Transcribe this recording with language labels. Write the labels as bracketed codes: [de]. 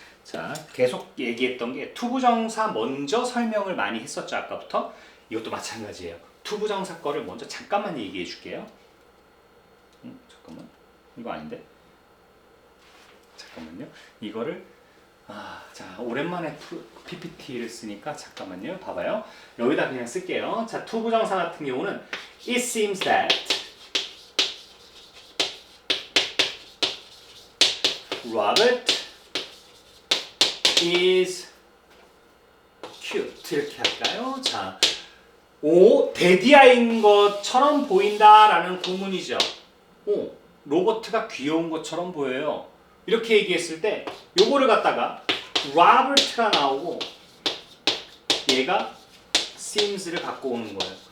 [ko] 자, 계속 얘기했던 게 투부정사 먼저 설명을 많이 했었죠, 아까부터. 이것도 마찬가지예요. 투부정사 거를 먼저 잠깐만 얘기해 줄게요. 잠깐만, 이거 아닌데? 잠깐만요. 이거를 자, 오랜만에 PPT를 쓰니까 잠깐만요. 봐봐요. 여기다 그냥 쓸게요. 자, 투부정사 같은 경우는 [en] It seems that Robert is cute. [ko] 이렇게 할까요? 자, 데디아인 것처럼 보인다라는 구문이죠. 로버트가 귀여운 것처럼 보여요. 이렇게 얘기했을 때 요거를 갖다가 로버트가 나오고 얘가 seems를 갖고 오는 거예요.